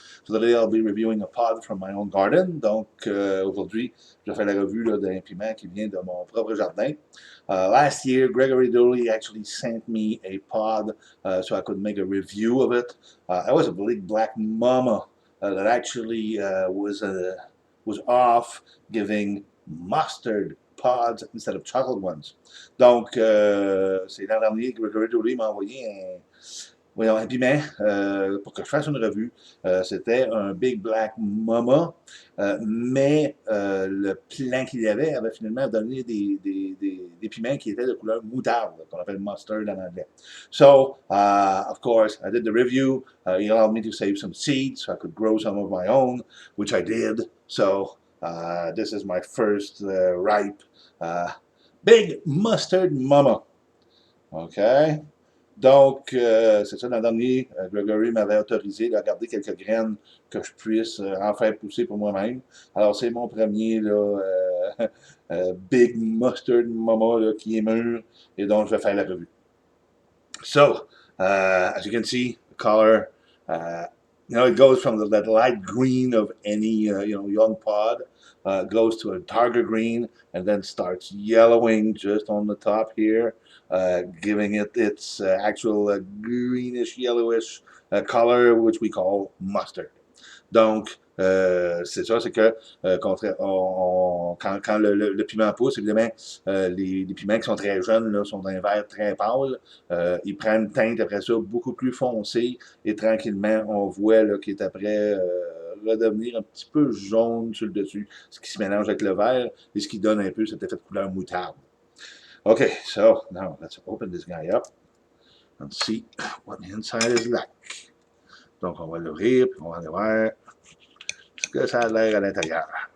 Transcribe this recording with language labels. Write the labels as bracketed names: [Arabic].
[English] Today I'll be reviewing a pod from my own garden. [French] Donc aujourd'hui, je fais la revue d'un piment qui vient de mon propre jardin. [English] Last year, Gregory Dooley actually sent me a pod so I could make a review of it. It was a big black mama that actually was off giving mustard pods instead of chocolate ones. [French] Donc, c'est l'an dernier que Gregory Dooley m'a envoyé voyons, un piment pour que je fasse une revue. C'était un Big Black Mama, mais le plan qu'il y avait finalement donné des piments qui étaient de couleur moutarde, qu'on appelle mustard en anglais. [English] So, of course, I did the review. He allowed me to save some seeds so I could grow some of my own, which I did. So, this is my first ripe Big Mustard Mama. Okay? [French] Donc, c'est ça, l'an dernier, Gregory m'avait autorisé à garder quelques graines que je puisse en faire pousser pour moi-même. Alors, c'est mon premier là, Big Mustard Mama là, qui est mûr et donc je vais faire la revue. [English] So, as you can see, the color, it goes from the light green of any young pod, goes to a darker green, and then starts yellowing just on the top here, giving it its actual greenish yellowish color, which we call mustard. [French] Donc, c'est ça, c'est que quand le piment pousse, évidemment, les piments qui sont très jeunes là, sont d'un vert très pâle. Ils prennent une teinte après ça beaucoup plus foncée et tranquillement, on voit qu'il est après redevenir un petit peu jaune sur le dessus, ce qui se mélange avec le vert et ce qui donne un peu cet effet de couleur moutarde. [English] Okay, so now let's open this guy up and see what the inside is like. [French] Donc, on va l'ouvrir, puis on va aller voir ce que ça a l'air à l'intérieur.